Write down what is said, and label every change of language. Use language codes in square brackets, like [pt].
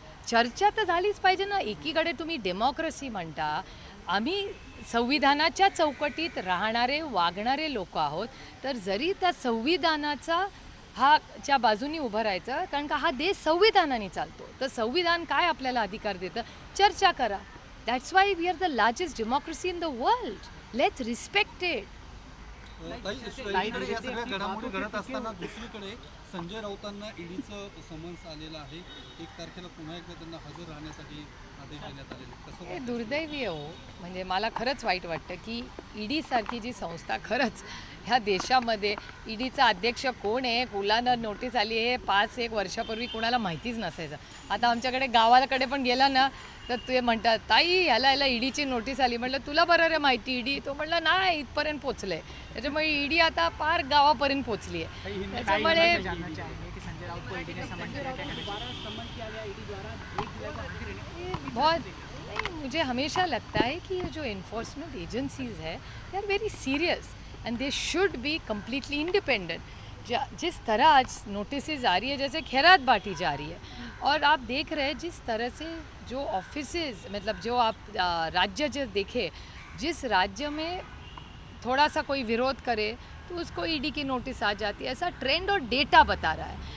[mr] चर्चा तर झालीच पाहिजे ना. एकीकडे तुम्ही डेमोक्रेसी म्हणता, आम्ही संविधानाच्या चौकटीत राहणारे वागणारे लोक आहोत, तर जरी त्या संविधानाचा च्या बाजूनी उभं राहायचं, कारण का हा देश संविधानाने चालतो. तर संविधान काय आपल्याला अधिकार देतं? चर्चा करा. [en] That's why we are the largest democracy in the world. Let's respect it. [mr] एकीकडे या सगळ्या घडामोडी घडत असताना दुसरीकडे संजय राऊतांना ईडीचं समन्स आलेलं आहे. 1 तारखेला पुन्हा एकदा त्यांना हजर राहण्यासाठी आदेश देण्यात आलेले. हे दुर्दैवी हो. म्हणजे मला खरंच वाईट वाटतं की ईडी सारखी जी संस्था, खरंच ह्या देशामध्ये ईडीचा अध्यक्ष कोण आहे, कुणाला नोटीस आली आहे 5-1 वर्षापूर्वी कुणाला माहितीच नसायचं. आता आमच्याकडे गावाकडे पण गेला ना तर ते म्हणतात, ताई ह्याला ईडीची नोटीस आली. म्हटलं तुला बरं रे माहिती ईडी? तो म्हटलं नाही, इथपर्यंत पोचलंय. त्याच्यामुळे ईडी आता पार गावापर्यंत पोचली आहे. [hi] त्याच्यामुळे बहुत नहीं, मुझे हमेशा लगता है कि ये जो इन्फोर्समेंट एजेंसीज़ है [en] They are very serious and they should be completely independent. [hi] जिस तरह आज नोटिस आ रही है, जैसे खैरात बांटी जा रही है, और आप देख रहे हैं जिस तरह से जो ऑफिसेज, मतलब जो आप राज्य जो देखे, जिस राज्य में थोड़ा सा कोई विरोध करे तो उसको ईडी की नोटिस आ जाती है. ऐसा ट्रेंड और डेटा बता रहा है.